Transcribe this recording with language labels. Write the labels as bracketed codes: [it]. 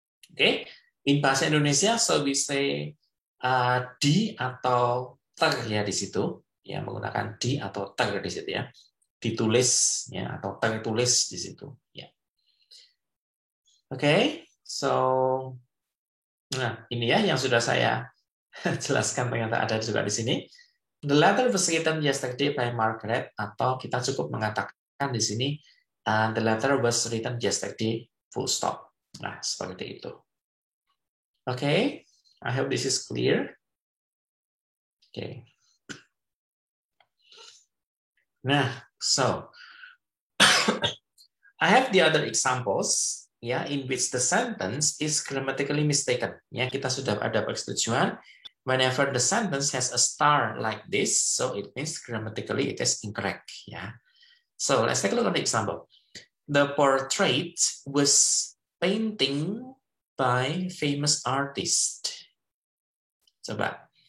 [en] Oke. In bahasa Indonesia, so we say [id] di atau ter ya di situ. Ya, menggunakan di atau ter di situ ya. Ditulis ya atau tertulis di situ. Ya. Oke. So, nah ini ya yang sudah saya jelaskan ternyata ada juga di sini. [en] The letter was written yesterday by Margaret, [id] atau kita cukup mengatakan di sini [en] the letter was written yesterday, full stop. [id] Nah, seperti itu. [en] Okay, I hope this is clear. Okay. Nah, so I have the other examples ya in which the sentence is grammatically mistaken. [id] Ya, kita sudah ada persetujuan. [en] Whenever the sentence has a star like this, so it means grammatically it is incorrect. Yeah. So let's take a look at the example. The portrait was painting by famous artist. Coba.